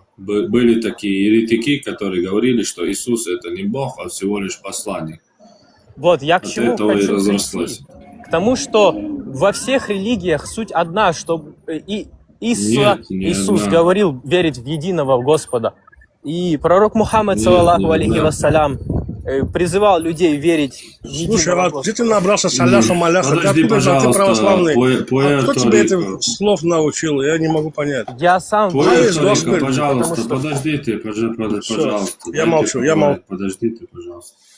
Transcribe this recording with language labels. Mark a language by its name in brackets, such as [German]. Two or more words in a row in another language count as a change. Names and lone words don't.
[Russian] Были такие еретики, которые говорили, что Иисус это не Бог, а всего лишь посланник. Вот, я к чему хочу прийти. К тому, что во всех религиях суть одна, что Иисус говорил верить в единого Господа. И пророк Мухаммад, [Arabic] صلى الله عليه وسلم, [Russian] призывал людей верить в Слушай, единого а Господа. где ты набрался саляха, маляха? Ты Подожди, откуда же ты пожалуйста, православный? А кто Пуэрто тебе этих Рико. слов научил? Я не могу понять. Я сам Пуэрто верю, Рико, Пуэрто Рико, потому пожалуйста, что подождите, Всё, пожалуйста. я Дайте молчу, я поговорить. молчу. Подождите, пожалуйста.